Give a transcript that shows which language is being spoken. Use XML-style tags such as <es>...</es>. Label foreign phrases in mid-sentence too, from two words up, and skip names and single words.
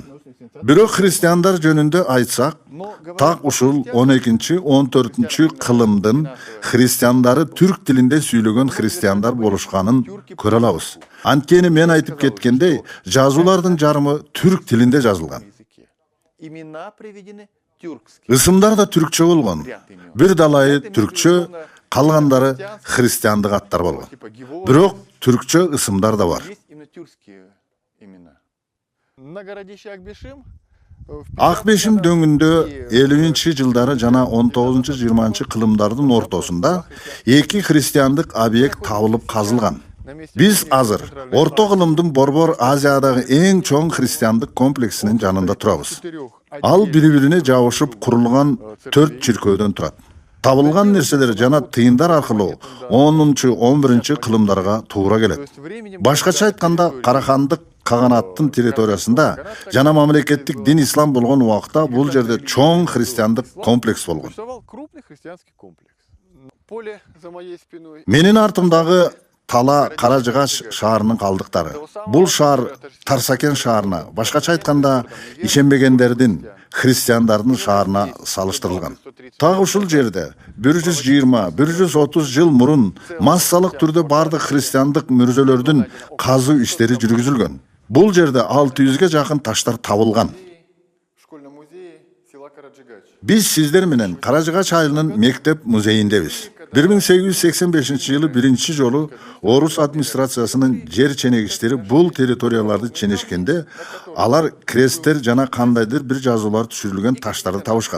<ky>Бирок христиандар жөнүндө айтсак, так ушул 12-14 кылымдын христиандары түрк тилинде сүйлөгөн христиандар болушканын көрө алабыз. Анткени мен айтып кеткендей, жазуулардын жарымы түрк тилинде жазылган.</ky> <ru>Имена приведены тюркские.</ru> <ky>Ысымдар да түркчө болгон. Бир далайы түркчө, калгандары христиандык аттар болгон. Бирок түркчө ысымдар да бар.</ky> <ru>Есть именно тюркские имена. На городище Акбешим</ru> <ky>Ак Бешим дөңүндө 50-жылдары жана 19-20 кылымдардын ортосунда эки христиандык объект табылып казылган. Биз азыр орто кылымдын Борбор Азиядагы эң чоң христиандык комплексинин жанында турабыз. Ал бири-бирине жабышып курулган 4 чиркөөдөн турат. Табылган нерселер жана тыйындар аркылуу 10-11 кылымдарга туура келет. Башкача айтканда, Карахандык каганаттын территориясында жана мамлекеттик дин ислам болгон убакта бул жерде чоң христиандык комплекс болгон.</ky> <ru>существовал крупный христианский комплекс. Поле за моей спиной.</ru> <ky>Менин артымдагы Тала Каражыгач шаарынын калдыктары. Бул шаар Тарсакен шаарына, башкача айтканда, ишенбегендердин, христиандардын шаарына салыштырылган. Так ушул жерде 120-130 жыл мурун массалык түрдө бардык христиандык мүрзөлөрдүн казуу иштери жүргүзүлгөн. Бул жерде 600ге жакын таштар табылган.</ky> <ru>В школьном музее села Караджигач.</ru> <ky>Биз сиздер менен Каражыгач айылынын мектеп музейиндебиз. 1885-жылы биринчи жолу Орус администрациясынын жер ченегиштери бул территорияларды ченешкенде, алар кресттер жана кандайдыр бир жазуулар түшүрүлгөн таштарды табышкан.</ky>